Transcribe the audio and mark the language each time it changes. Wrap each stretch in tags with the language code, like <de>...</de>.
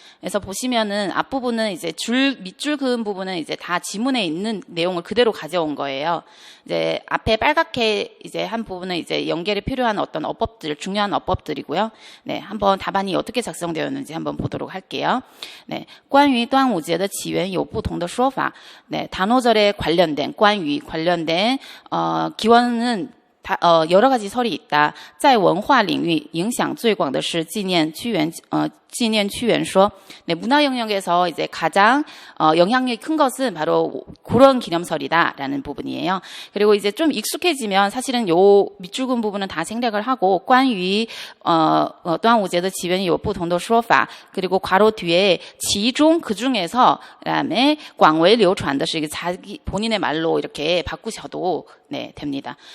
<ko>그래서 보시면은 앞부분은 이제 밑줄 그은 부분은 이제 다 지문에 있는 내용을 그대로 가져온 거예요. 이제 앞에 빨갛게 이제 한 부분은 이제 연결이 필요한 어떤 어법들, 중요한 어법들이고요. 네, 한번 답안이 어떻게 작성되었는지 한번 보도록 할게요.</ko> <zh>네, 关于端午节的起源有不同的说法.</zh> <ko>네, 단오절에 관련된 关于 관련된 기원은 여러 가지 설이 있다.</ko> <zh>在文化领域影响最广的是纪念屈原说.</zh> <ko>네, 문화 영역에서 이제 가장 영향력이 큰 것은 ba로 그런 기념설이다라는 부분이에요. 그리고 이제 좀 익숙해지면 사실은 요 밑줄 긋은 부분은 다 생략을 하고</ko> <zh>关于端午节的起源有不同的说法.</zh> <ko>그리고 괄호 뒤에 其中 그 중에서 그다음에</ko> <zh>广为流传的是</zh> <ko>자기 본인의 말로 이렇게 바꾸셔도 됩니다.</ko>